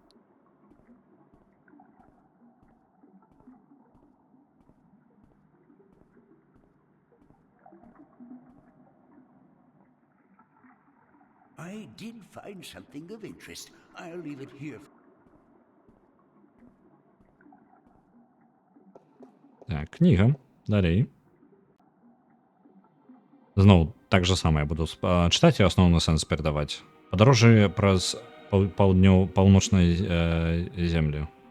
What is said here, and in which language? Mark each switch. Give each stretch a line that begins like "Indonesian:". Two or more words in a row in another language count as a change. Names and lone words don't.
English: I did find something of interest. I'll leave it here.
Belarusian: Так, кніга. Далей. Зноў так же самае буду чытаць і асноўны сэнс перадаваць. Падарожжа праз паўночнай землі.